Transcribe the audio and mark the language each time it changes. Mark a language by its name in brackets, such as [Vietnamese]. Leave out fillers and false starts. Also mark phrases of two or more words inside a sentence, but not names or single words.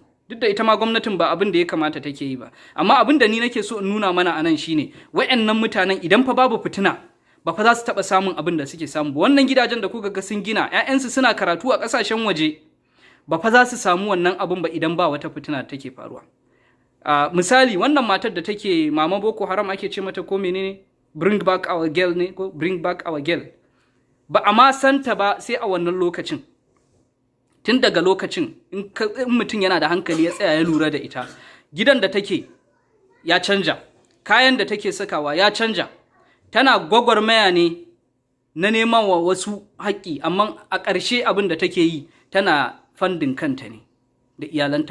[Hausa] Duk da ita ma gwamnatin ba abin da ya kamata take yi ba, amma abin da ni nake so in nuna mana anan shine wa'annan mutanen idan fa babu fitina ba fa za su taɓa samun abin da suke samu ba. Wannan gidajen da kuka ga sun gina, 'ya'yansu suna karatu a ƙasashen waje, ba fa za su samu wannan abin ba idan ba wata fitina da take faruwa. Misali wannan matar da take mama Boko Haram ake ce mata ko menene, [English] bring back our girl ne ko bring back our girl, [Hausa] ba a ma santa ba sai a wannan lokacin. Tun daga lokacin in mutum yana da hankali ya tsaya ya lura da ita, gidan da take ya canja, kayan da take sakawa ya canja, tana gwagwarmaya ne na neman wa wasu haƙƙi, amma a ƙarshe abin da take yi tana fandin kanta ne da iyalanta.